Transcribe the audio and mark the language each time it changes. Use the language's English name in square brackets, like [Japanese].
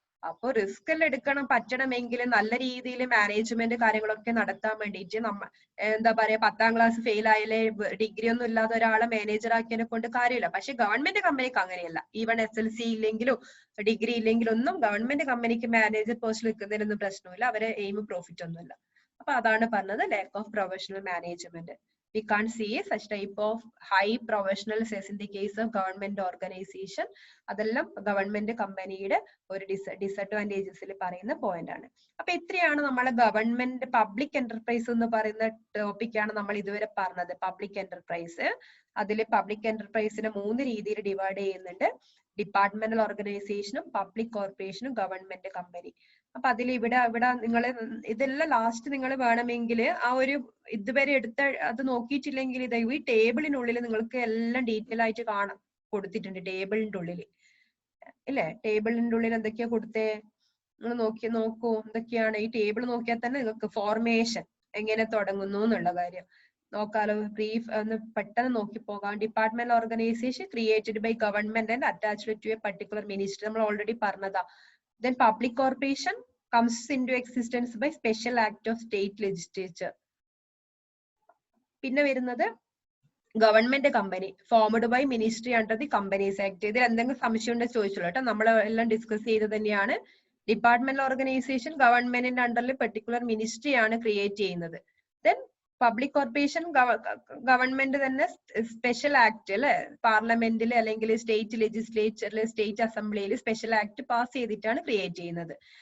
[Malayalam] അപ്പൊ റിസ്ക് എല്ലാം എടുക്കണം പറ്റണമെങ്കിൽ നല്ല രീതിയിൽ മാനേജ്മെന്റ് കാര്യങ്ങളൊക്കെ നടത്താൻ വേണ്ടിയിട്ട് എന്താ പറയാ 10ാം ക്ലാസ് ഫെയിൽ ആയാലേ ഡിഗ്രി ഒന്നും ഇല്ലാതെ ഒരാളെ മാനേജർ ആക്കിയതിനെ കൊണ്ട് കാര്യമില്ല. പക്ഷെ ഗവൺമെന്റ് കമ്പനിക്ക് അങ്ങനെയല്ല. ഈവൻ SLC ഇല്ലെങ്കിലും ഡിഗ്രി ഇല്ലെങ്കിലും ഒന്നും ഗവൺമെന്റ് കമ്പനിക്ക് മാനേജർ പോസ്റ്റിൽ നിൽക്കുന്നതിനൊന്നും പ്രശ്നമില്ല. അവരെ എയിം പ്രോഫിറ്റ് ഒന്നുമില്ല. അപ്പൊ അതാണ് പറഞ്ഞത് [English] Lack of professional management. We can't see such type of high professionals as in the case of government organization. [Malayalam] അതെല്ലാം ഗവൺമെന്റ് കമ്പനിയുടെ ഒരു ഡിസഡ്വാൻറ്റേജസിൽ പറയുന്ന പോയിന്റ് ആണ്. അപ്പൊ ഇത്രയാണ് നമ്മളെ ഗവൺമെന്റ് പബ്ലിക് എന്റർപ്രൈസ് എന്ന് പറയുന്ന ടോപ്പിക്കാണ് നമ്മൾ ഇതുവരെ പറഞ്ഞത്. പബ്ലിക് എന്റർപ്രൈസ്, അതിൽ പബ്ലിക് എന്റർപ്രൈസിനെ 3 രീതിയിൽ ഡിവൈഡ് ചെയ്യുന്നുണ്ട്. ഡിപ്പാർട്ട്മെന്റൽ ഓർഗനൈസേഷനും പബ്ലിക് കോർപ്പറേഷനും ഗവൺമെന്റ് കമ്പനി. അപ്പൊ അതിൽ ഇവിടെ നിങ്ങൾ ഇതെല്ലാം ലാസ്റ്റ് നിങ്ങൾ വേണമെങ്കിൽ ആ ഒരു ഇതുവരെ എടുത്ത അത് നോക്കിയിട്ടില്ലെങ്കിൽ ഈ ടേബിളിനുള്ളിൽ നിങ്ങൾക്ക് എല്ലാം ഡീറ്റെയിൽ ആയിട്ട് കാണാം കൊടുത്തിട്ടുണ്ട്. ടേബിളിന്റെ ഉള്ളിൽ ഇല്ലേ? ടേബിളിന്റെ ഉള്ളിൽ എന്തൊക്കെയാ കൊടുത്തേ നിങ്ങൾ നോക്കൂ എന്തൊക്കെയാണ്. ഈ ടേബിൾ നോക്കിയാൽ തന്നെ നിങ്ങൾക്ക് ഫോർമേഷൻ എങ്ങനെ തുടങ്ങുന്നു എന്നുള്ള കാര്യം നോക്കാലോ. ബ്രീഫ് ഒന്ന് പെട്ടെന്ന് നോക്കി പോകാം. [English] departmental organization created by government and attached to a particular minister, [Malayalam] നമ്മൾ ഓൾറെഡി പറഞ്ഞതാ. [English] Then public corporation comes into existence by special act of state legislature. [Malayalam] പിന്നെ വരുന്നത് [English] Government company formed by ministry under the companies act. [Malayalam] ഇതിൽ എന്തെങ്കിലും സംശയം ഉണ്ടെങ്കിൽ ചോദിച്ചോളൂ കേട്ടോ. നമ്മൾ എല്ലാം ഡിസ്കസ് ചെയ്ത് തന്നെയാണ്. ഡിപ്പാർട്ട്മെന്റൽ ഓർഗനൈസേഷൻ ഗവൺമെന്റിന്റെ അണ്ടറിൽ പെർട്ടിക്കുലർ മിനിസ്ട്രി ആണ് ക്രിയേറ്റ് ചെയ്യുന്നത്. ദെൻ പബ്ലിക് കോർപ്പറേഷൻ ഗവൺമെന്റ് തന്നെ സ്പെഷ്യൽ ആക്ട് അല്ലെ പാർലമെന്റിൽ അല്ലെങ്കിൽ സ്റ്റേറ്റ് ലെജിസ്ലേച്ചറിൽ സ്റ്റേറ്റ് അസംബ്ലിയിൽ സ്പെഷ്യൽ ആക്ട് പാസ് ചെയ്തിട്ടാണ് ക്രിയേറ്റ് ചെയ്യുന്നത്.